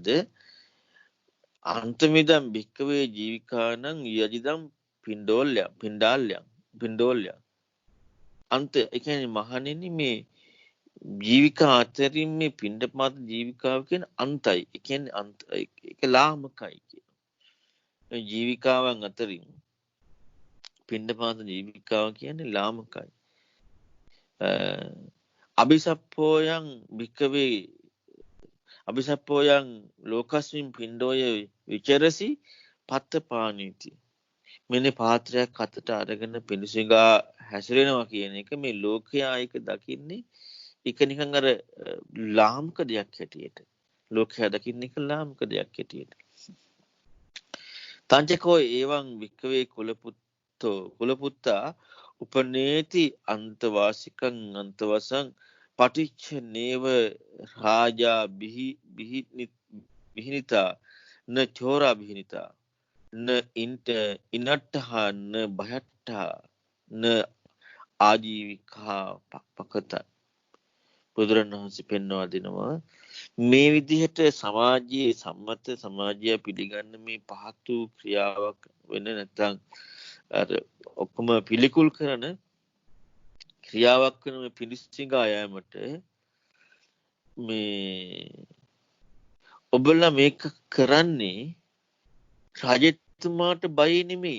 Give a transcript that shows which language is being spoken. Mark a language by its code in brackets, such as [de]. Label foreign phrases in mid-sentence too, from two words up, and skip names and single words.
[pi] අන්තමිදම් භික්කවේ ජීවිකානං යජිදම් පිණ්ඩෝල්‍ය [si] අන්ත ඒ කියන්නේ මහණෙනි මේ ජීවිකා අතරින් මේ පිණ්ඩපාත ජීවිකාව කියන අන්තයි. ඒ කියන්නේ ඒක ලාමකයි කියන. ජීවිකාවන් අතරින් පිණ්ඩපාත ජීවිකාව කියන්නේ ලාමකයි. [pi] අபிසප්පෝයන් භික්කවේ අபிසප්පෝයන් ලෝකස්මින් පිණ්ඩෝය විචරසි පත්ත පානීති. [si] මෙන්න පාත්‍රයක් අතට අරගෙන පිඬුසිඟා හැසිරෙනවා කියන එක මේ ලෝකයා එක දකින්නේ එක නිකන් අර ලාමක දෙයක් හැටියට. ලෝකයා දකින්නේ එක ලාමක දෙයක් හැටියට. [pi] තංචකෝ එවං වික්කවේ කුලපුත්තා උපනේති අන්තවාසිකං අන්තවසං පටිච්ච නේව රාජා බිහිනිතා න චෝරා බිහිනිතා න ඉනට්ඨා න භයට්ඨා න ආජීවිකා පක්පකත. [si] බුදුරණවහන්සේ පෙන්වා දෙනවා මේ විදිහට සමාජයේ සම්මත සමාජය පිළිගන්න මේ පහත් වූ ක්‍රියාවක් වෙන නැත්නම් අර ඔක්කොම පිළිකුල් කරන ක්‍රියාවක් වෙන මේ පිළිසිඟා යෑමට මේ ඔබලා මේක කරන්නේ රජතුමාට බය නෙමෙයි.